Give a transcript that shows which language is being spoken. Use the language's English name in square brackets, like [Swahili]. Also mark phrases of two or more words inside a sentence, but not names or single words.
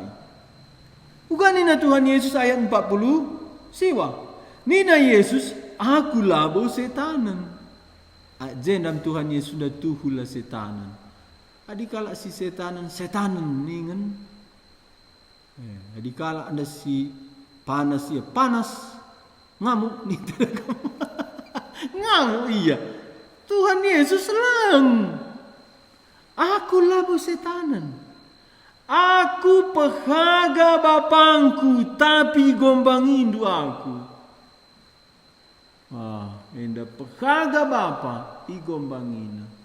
[Batak Karo] Uganina Tuhan Yesus ayat 40 siwa. Nina Yesus aku labo setanan. Jendam Tuhan Yesus sudah tuhulah setanan. Adi kalak si setanan ningen. Adi kalak ada si panas ya panas. Ngamuk nih. Ngamuk iya. Tuhan Yesus lang. Aku labo setanan. Aku pehaga bapangku tapi gombang indu aku. Enda pehaga bapa i gombangina.